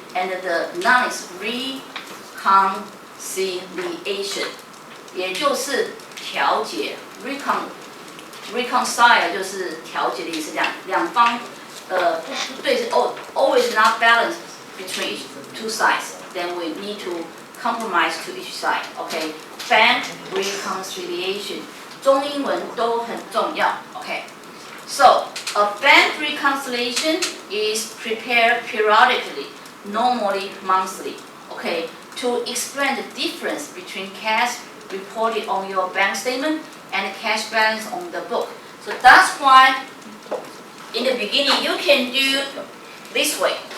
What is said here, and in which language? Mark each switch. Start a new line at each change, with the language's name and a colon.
English: And the noun is reconciliation，
Chinese: 也就是调解
English: reconcile
Chinese: 就是调解的意思，两方不对是
English: always not balanced between two sides. Then we need to compromise to each side. Okay, bank reconciliation
Chinese: 中英文都很重要。
English: Okay, so a bank reconciliation is prepared periodically, normally monthly. Okay, to explain the difference between cash reported on your bank statement and cash balance on the book. So that's why in the beginning you can do this way.